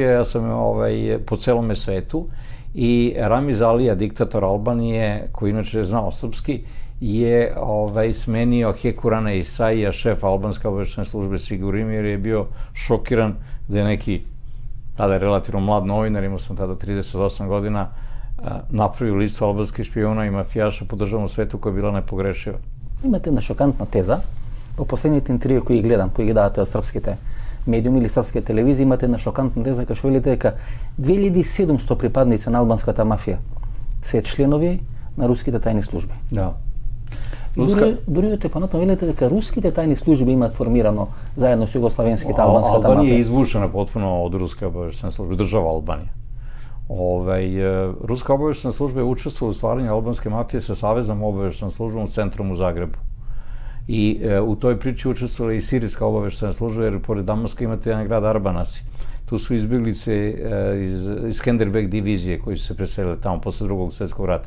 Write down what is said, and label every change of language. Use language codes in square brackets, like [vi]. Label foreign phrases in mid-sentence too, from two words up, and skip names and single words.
[sr] Ja sam po celome svetu i Ramiz Alija, diktator Albanije, koji inače je znao srpski, je smenio Hekurana Isaija, šef albanske obaveštajne službe Sigurimi, jer je bio šokiran da je neki, tada je relativno mlad novinar, imao sam tada 38 godina, napravio listu albanskih špijuna i mafijaša po državnom svetu koja je bila nepogrešiva. [mk] Имате една шокантна теза, во последните интервјуи кои ги гледам, кои ги давате од српските медиуми или српските телевизии, имате една шокантна теза кај што велите дека 2700 припадници на албанската мафија се членови на руските тајни служби. Да. Дури те понатаму велите дека руските тајни служби имаат формирано заедно со југославенските албанската мафија. Албанија е извушена потпуно од руска обавештена служба, држава Албанија. [sr] Ruska obaveštajna služba je učestvovala u stvaranju albanske mafije sa Saveznom obaveštajnom službom u centrum u Zagrebu. I u toj priči učestvovala i sirijska obaveštajna služba, jer pored Damaska imate jedan grad Arbanasi. Tu su izbjeglice iz Skenderbeg divizije koji su se preselili tamo posle drugog svjetskog rata.